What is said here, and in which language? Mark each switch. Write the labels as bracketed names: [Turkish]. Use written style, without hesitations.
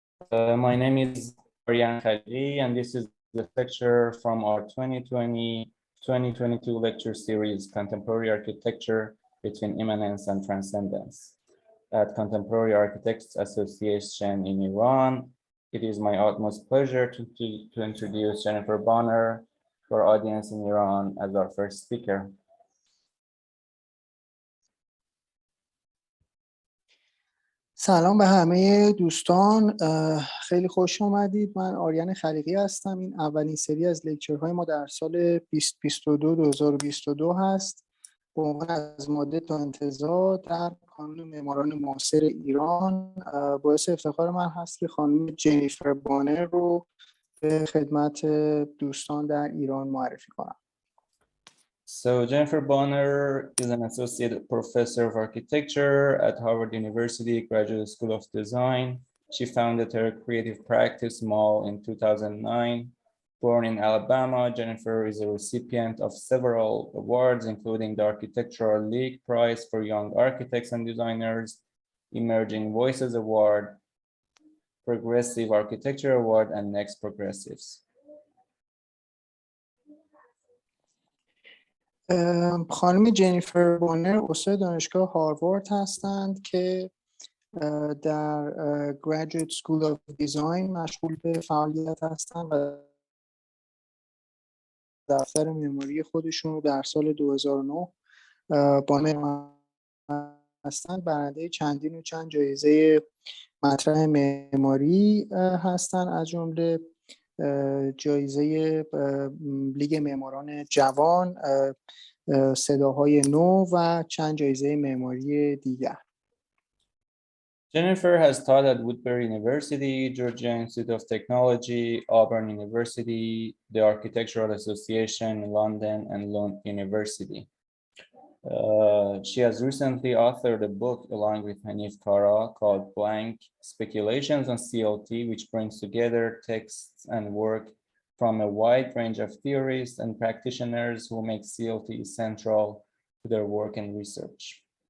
[English] My name is Árin Khaliqi and this is the lecture from our 2020-2022 lecture series, Contemporary Architecture Between Immanence and Transcendence at Contemporary Architects Association in Iran. It is my utmost pleasure to introduce Jenifer Báner to our audience in Iran as our first speaker. [Persian] سلام به همه دوستان، خیلی خوش آمدید. من آرین خلیقی هستم. این اولین سری از لکچرهای ما در سال 2022 هست به عنوان از ماده تا انتزاع در کانون معماران معاصر ایران. باعث افتخار من هست که خانم جنیفر بانر رو به خدمت دوستان در ایران معرفی کنم. [English] So Jenifer Báner is an associate professor of architecture at Harvard University Graduate School of Design. She founded her creative practice mall in 2009. Born in Alabama, Jenifer is a recipient of several awards, including the Architectural League Prize for Young Architects and Designers, Emerging Voices Award, Progressive Architecture Award, and Next Progressives. [Persian] خانم جنیفر بانر استاد دانشگاه هاروارد هستند که در Graduate School of Design مشغول به فعالیت هستند و دفتر معماری خودشون رو در سال 2009 بانر هستند. برنده چند جایزه مطرح معماری هستند، از جمله جایزه لیگ معماران جوان، صداهای نو و چند جایزه معماری دیگر. [English] Jenifer has taught at Woodbury University, Georgia Institute of Technology, Auburn University, the Architectural Association in London, and Lund University. She has recently authored a book along with Hanif Kara called Blank Speculations on CLT, which brings together texts and work from a wide range of theorists and practitioners who make CLT central to their work and research.